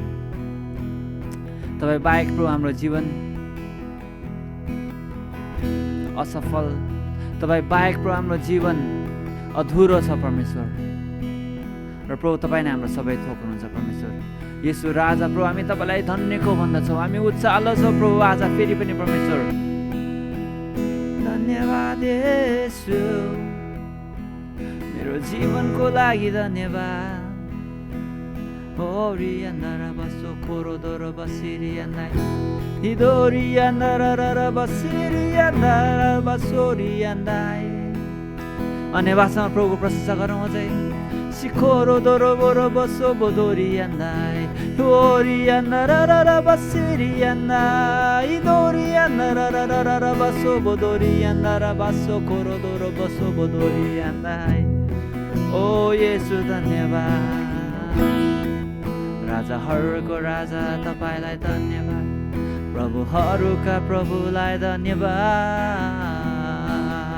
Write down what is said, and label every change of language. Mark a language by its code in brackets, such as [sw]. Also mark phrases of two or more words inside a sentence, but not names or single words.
[ne] तपाईँ बाहेक प्रभु हाम्रो जीवन असफल तपाईँ बाहेक प्रभु हाम्रो जीवन अधुरो छ परमेश्वर र प्रभु तपाईँ नै हाम्रो सबै थोक हुनुहुन्छ परमेश्वर येशू राजा प्रभु हामी तपाईँलाई धन्यको भन्दछौँ हामी उचालो छौँ प्रभु आज फेरि पनि परमेश्वर धन्यवाद येशू मेरो जीवनको लागि धन्यवाद ओरियान्दारा बसो कोरोदोरो बसिरियान्दाई हिदोरियान्दारा बसिरियान्दारा बसोरियान्दाई अन्य भाषामा प्रभुको प्रशंसा गरौँ अझै सिखोरो दोरो बोरो बसो बोदोरियान्दाई ओरियान्दारा बसिरियान्दाई दोरियान्दारा बसो बोदोरियान्दारा बसो कोरोदोरो बसो बोदोरियान्दाई ओ येशू धन्यवाद राजाहरूको राजा तपाईँलाई धन्यवाद प्रभुहरूका प्रभुलाई धन्यवाद